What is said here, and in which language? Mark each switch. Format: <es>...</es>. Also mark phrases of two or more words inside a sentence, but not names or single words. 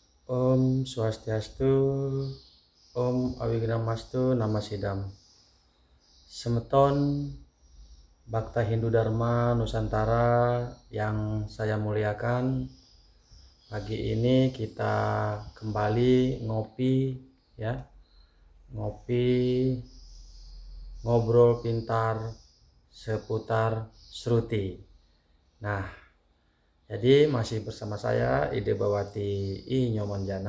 <sa>Om Swastiastu, Om Awignamastu, Namasidam.</sa> <id>Semeton Bhakta Hindu Dharma Nusantara yang saya muliakan, pagi ini kita kembali ngopi ya, ngobrol pintar seputar Shruti. Nah, jadi masih bersama saya Ide Bawati I Nyomanjana.</id>